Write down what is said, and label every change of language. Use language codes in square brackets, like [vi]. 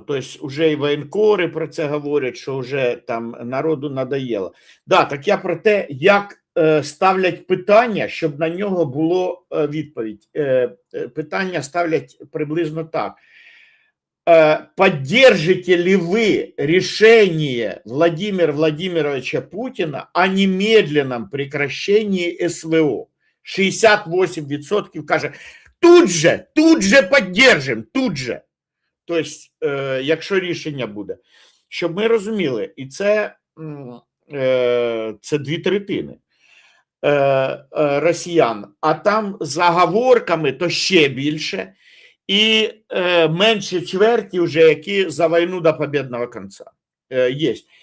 [uk] Тобто, вже і воєнкори про це говорять, що вже там народу надоело. Да, так я про те, як ставлять питання, щоб на нього було відповідь. Питання ставлять приблизно так. [ru] Поддержите ли вы решение Владимира Владимировича Путина о немедленном прекращении СВО? [uk] 68% каже, [ru] тут же поддержим, тут же. [uk] Тобто, якщо рішення буде. Щоб ми розуміли, і це 2/3 росіян, а там за оговорками то ще більше, і менше чверті вже, які за війну до побєдного кінця є.